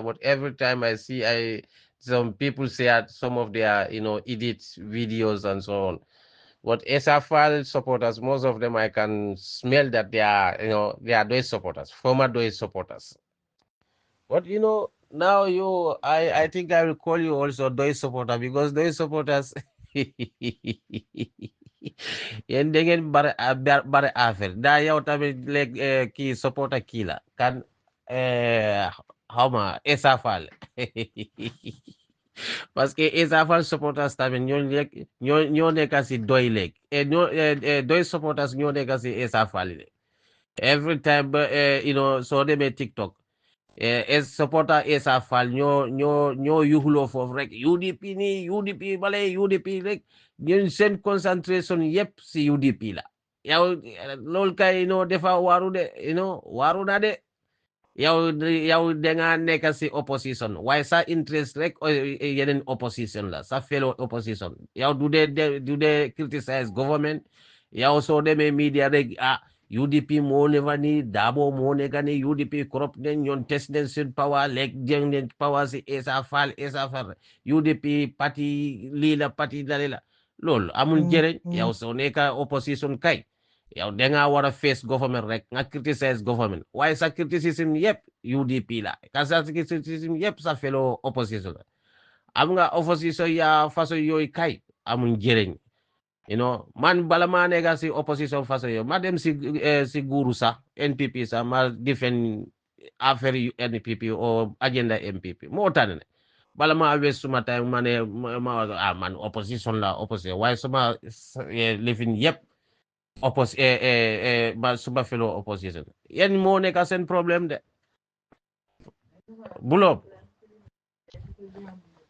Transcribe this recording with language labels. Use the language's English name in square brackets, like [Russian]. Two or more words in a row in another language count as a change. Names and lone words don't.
[English] But every time I see, some people share some of their edit videos and so on. But SFL supporters, most of them I can smell that they are, they are Dois supporters, former Dois supporters. But now I think I will call you also Dois supporter because Dois supporters [Wolof] yéen da ngeen bari affaire daa yow tamit léegi kii supporter kii la kan xaw ma Essa Faal [French] parce que [Wolof] Essa Faal supporters tamit ñoo nekk si doy léegi doy supporters ñoo nekk si Essa Faal léegi [English] every time [Wolof] soo demee TikTok es supporter Essa Faal ñoo yuxuloo foofu rek UDP nii UDP bale UDP rek ñun seen concentration yëpp si UDP la yow loolu kay defa waaru de waaru na de yow da nekk si opposition waaye sa interest rek yeneen opposition la sa [English] fellow opposition [Wolof] yow du dee [English] criticize government [Wolof] yow soo demee media rek UDP moo ne fa ni Dabo moo nekk ni UDP corrupt nañ ñoon test nañ seen power léegi jëng nañ power si Essa Faal UDP parti lii la parti dali la loolu amul njëriñ yow soo nekk opposition kay yow da ngaa war a [English] face government [Wolof] rek nga criticize government waaye sa criticism yëpp UDP la ka sa criticism yëpp sa [English] fellow opposition [Wolof] la am nga opposition ya façon yooyu kay amul njëriñ man bala maa nekk si opposition façon yooyu ma dem si guuru sax NPP sax ma defend affaire yu NPP o agenda MPP moo tax ne bala maa wees suma time ma ne man opposition la opposition waaye suma lifin yëpp suma [English] fellow opposition [Wolof] yéen moo nekk seen problème de buloo